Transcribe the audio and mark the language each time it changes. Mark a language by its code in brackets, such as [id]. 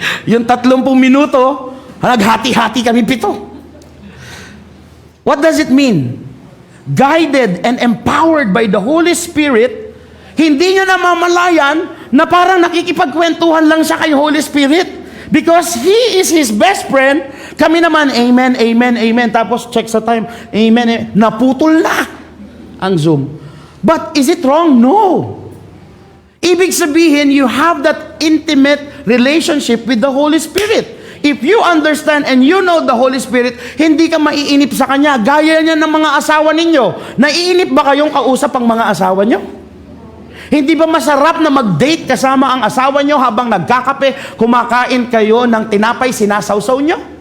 [tl] Yung 30 minuto, naghati-hati kami 7. [en] What does it mean? Guided and empowered by the Holy Spirit, [tl] hindi niya namamalayan na parang nakikipagkwentuhan lang siya kay Holy Spirit [en] because He is His best friend. [tl] Kami naman, amen, amen, amen. Tapos check sa time, amen, naputol na ang Zoom. [en] But is it wrong? No. [tl] Ibig sabihin, [en] you have that intimate relationship with the Holy Spirit. If you understand and you know the Holy Spirit, [tl] hindi ka maiinip sa Kanya. Gaya niya ng mga asawa ninyo. Naiinip ba kayong kausap ang mga asawa niyo? Hindi ba masarap na mag-date kasama ang asawa nyo habang nagkakape, kumakain kayo ng tinapay, sinasawsaw nyo?